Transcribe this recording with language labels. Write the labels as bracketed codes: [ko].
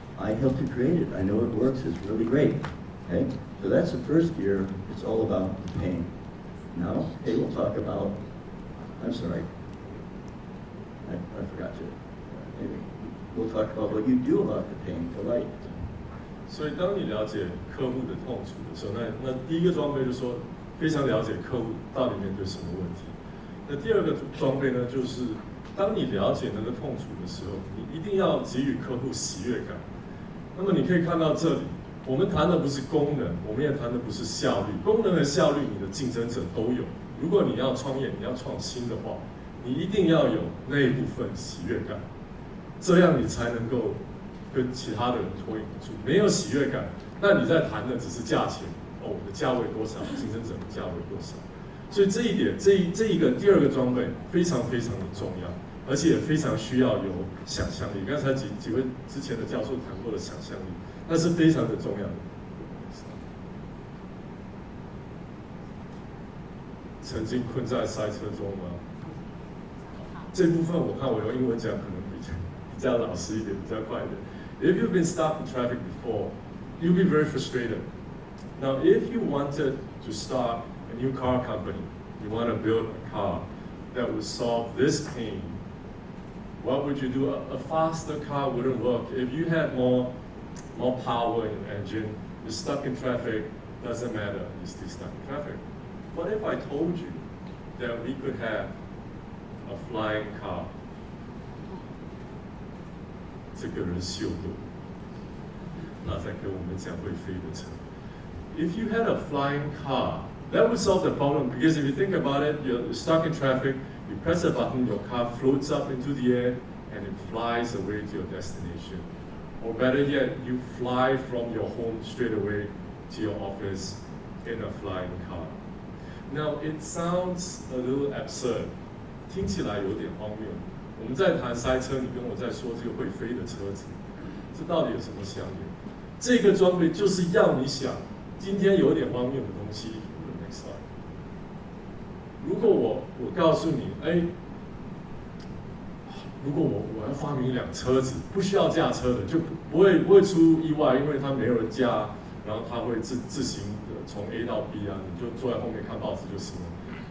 [en] I helped to create it. I know it works, it's really great. Okay? So that's the first gear. It's all about the pain. Now, Kay will talk about, I'm sorry, I forgot to. Maybe we'll talk about what you do about the pain, delight. [zh] 所以当你了解客户的痛楚的时候，那第一个装备就是说非常了解客户到底面对什么问题。那第二个装备呢，就是当你了解那个痛楚的时候，你一定要给予客户喜悦感。那么你可以看到这里，我们谈的不是功能，我们也谈的不是效率。功能和效率，你的竞争者都有。如果你要创业，你要创新的话，你一定要有那一部分喜悦感，这样你才能够跟其他的人脱颖而出。没有喜悦感，那你在谈的只是价钱，我的价位多少，竞争者的价位多少。所以这一点，这一个第二个装备非常非常的重要，而且也非常需要有想象力。刚才几位之前的教授谈过的想象力，那是非常的重要的。曾经困在赛车中吗？这部分我看我用英文讲可能比较老实一点，比较快一点。 [en] If you've been stuck in traffic before, you'll be very frustrated. Now, if you wanted to start a new car company, you want to build a car that would solve this pain, what would you do? A faster car wouldn't work. If you had more power in your engine, you're stuck in traffic, doesn't matter, you're still stuck in traffic. What if I told you that we could have a flying car? [zh] 这个人秀逗，那再跟我们讲会飞的车。 [en] If you had a flying car That would solve the problem, because if you think about it, you're stuck in traffic, you press a button, your car floats up into the air, and it flies away to your destination. Or better yet, you fly from your home straight away to your office in a flying car. Now, it sounds a little absurd. [zh] 听起来有点荒谬。我们在谈塞车，你跟我在说这个会飞的车子，这到底有什么相连？这个装备就是要你想，今天有点荒谬的东西。 [en] Next slide。 [zh] 如果我告诉你，如果我要发明一辆车子，不需要驾车的，就不会出意外，因为它没有人驾，然后它会自行的从 A 到 B 啊，你就坐在后面看报纸就行了。